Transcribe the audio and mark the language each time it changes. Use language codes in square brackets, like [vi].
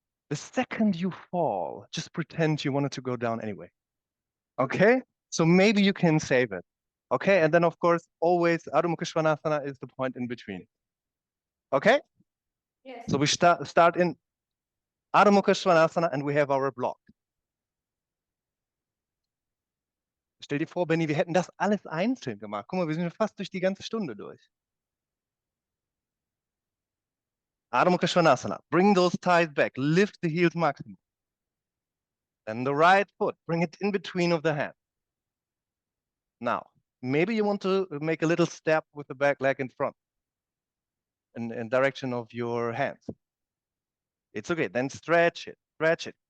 [en] The second you fall, just pretend you wanted to go down anyway. Okay? So maybe you can save it. Okay? And then of course, always Adho Mukha Svanasana is the point in between. Okay? Yes. So we start in Adho Mukha Svanasana and we have our block. [de] Stell dir vor, Benny, wir hätten das alles einzeln gemacht. Guck mal, wir sind fast durch die ganze Stunde durch. [en] Adho Mukha Svanasana. Bring those thighs back. Lift the heels maximum. Then the right foot, bring it in between of the hands. Now, maybe you want to make a little step with the back leg in front in direction of your hands. It's okay. Then stretch it. Stretch it.